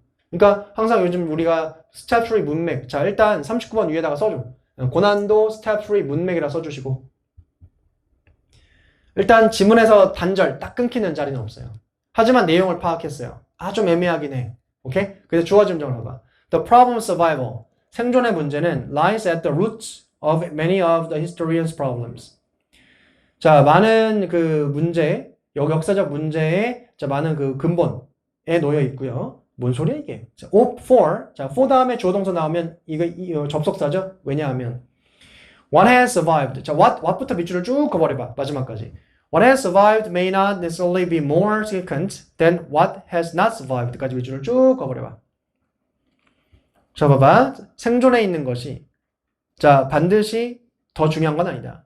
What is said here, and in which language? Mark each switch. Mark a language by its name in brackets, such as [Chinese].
[Korean] 그러니까 항상 요즘 우리가 스텝 3 문맥 자, 일단 39번 위에다가 써줘. 고난도 스텝 3 문맥이라 써주시고 일단 지문에서 단절 딱 끊기는 자리는 없어요. 하지만 내용을 파악했어요. 좀 애매하긴 해. 오케이? 그래서 조화 증정을 해봐. [English] The problem of survival. [Korean] 생존의 문제는 [English] lies at the roots of many of the historians' problems. [Korean] 자, 많은 그 문제, 역사적 문제에 자, 많은 그 근본에 놓여 있고요. 뭔 소리야 이게? 자, for. 자, for 다음에 주어 동사 나오면 이거 접속사죠? 왜냐하면 [English] what has survived. [Korean] 자, what부터 밑줄을 쭉 그어버려봐. 마지막까지. [English] What has survived may not necessarily be more significant than what has not survived까지 [Korean] 밑줄을 쭉 그어버려봐. 자, 봐봐. 생존해 있는 것이 자, 반드시 더 중요한 건 아니다.